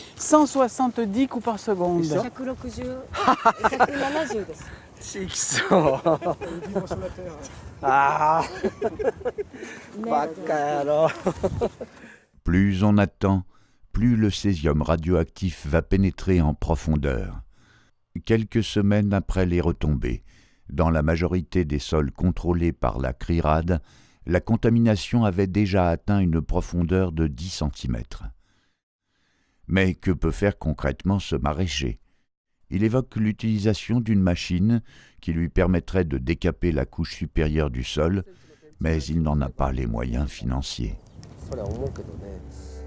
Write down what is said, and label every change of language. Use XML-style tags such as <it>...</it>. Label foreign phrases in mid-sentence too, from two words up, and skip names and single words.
<fr>170 coups par seconde.</fr> <ja>160、170 です。ちきそうあーバカ野郎</ja> <fr>Plus on attend, plus le césium radioactif va pénétrer en profondeur. Quelques semaines après les retombées, dans la majorité des sols contrôlés par la CRIRAD, la contamination avait déjà atteint une profondeur de 10 cm. Mais que peut faire concrètement ce maraîcher ? Il évoque l'utilisation d'une machine qui lui permettrait de décaper la couche supérieure du sol, mais il n'en a pas les moyens financiers.</fr> <ja>それは思うけどね</ja>